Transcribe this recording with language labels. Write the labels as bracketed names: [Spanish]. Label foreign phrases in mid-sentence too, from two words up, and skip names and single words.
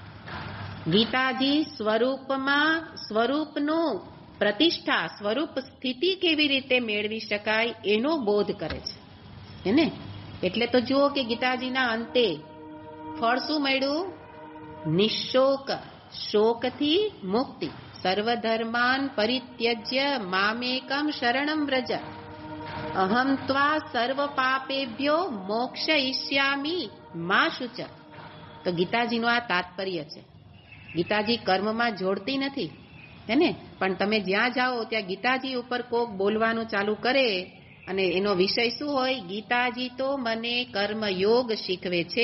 [Gujarati] ગીતાજી સ્વરૂપનું પ્રતિષ્ઠા, સ્વરૂપ સ્થિતિ કેવી રીતે મેળવી શકાય એનો બોધ કરે છે, હેને. એટલે તો જુઓ કે ગીતાજીના અંતે ફળ શું મળ્યું? નિશોક, શોકથી મુક્તિ. [Sanskrit] सर्वधर्मान परित्यज्य मामेकम शरणम व्रज, अहम त्वा सर्व पापेभ्यो मोक्षयिष्यामि मा शुच. [Gujarati] તો ગીતાજીનું આ તાત્પર્ય છે. ગીતાજી કર્મમાં જોડતી નથી, હેને. પણ તમે જ્યાં જાઓ ત્યાં ગીતાજી ઉપર કોક બોલવાનું ચાલુ કરે, અને એનો વિષય શું હોય? ગીતાજી તો મને કર્મયોગ શીખવે છે.